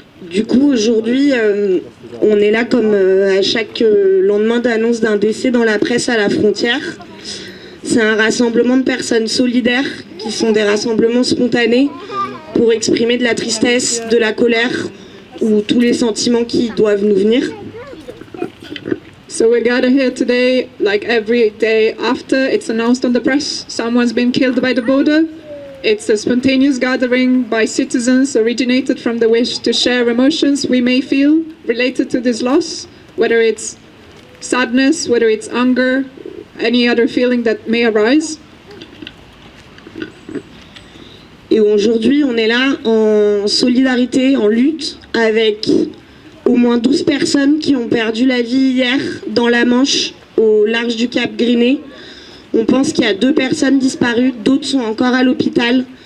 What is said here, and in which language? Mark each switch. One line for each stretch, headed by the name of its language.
French: Du coup, aujourd'hui, on est là comme à chaque lendemain d'annonce d'un décès dans la presse à la frontière. C'est un rassemblement de personnes solidaires qui sont des rassemblements spontanés pour exprimer de la tristesse, de la colère ou tous les sentiments qui doivent nous venir.
English: So we gather here today, like every day after it's announced on the press, someone's been killed by the border. It's a spontaneous gathering by citizens originated from the wish to share emotions we may feel related to this loss, whether it's sadness, whether it's anger, any other feeling that may arise.
French: Et aujourd'hui, on est là en solidarité, en lutte, avec au moins 12 personnes qui ont perdu la vie hier dans la Manche, au large du Cap Griné. On pense qu'il y a 2 personnes disparues, d'autres sont encore à l'hôpital.